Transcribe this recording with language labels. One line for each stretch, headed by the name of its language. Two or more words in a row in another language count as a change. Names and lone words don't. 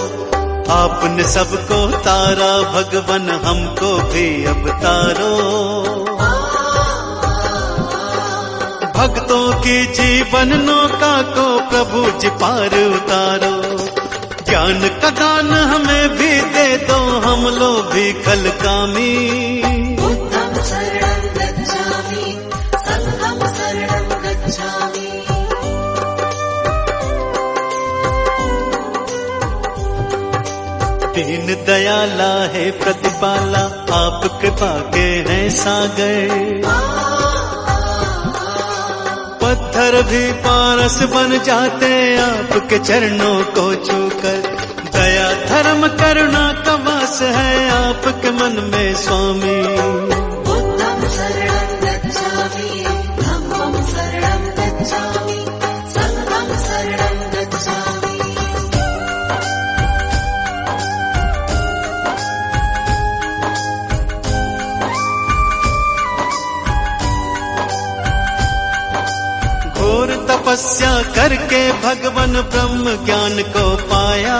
Hindi: आपने सबको तारा भगवान हमको भी अब तारो। भक्तों की जीवन नौका को प्रभु जी पार उतारो। ज्ञान का दान हमें भी दे दो, हम लोग भी कल कामी।
Pali: बुद्धं शरणं गच्छामि, संघं शरणं गच्छामि।
Hindi: दीन दयाला है प्रतिपाला, आप कृपा के हैं सागर। पत्थर भी पारस बन जाते आपके चरणों को छूकर। दया धर्म करुणा का वास है आपके मन में स्वामी।
Pali: बुद्धं शरणं गच्छामि, धम्मं शरणं गच्छामि, संघं शरणं गच्छामि।
Hindi: घोर तपस्या करके भगवान ब्रह्म ज्ञान को पाया।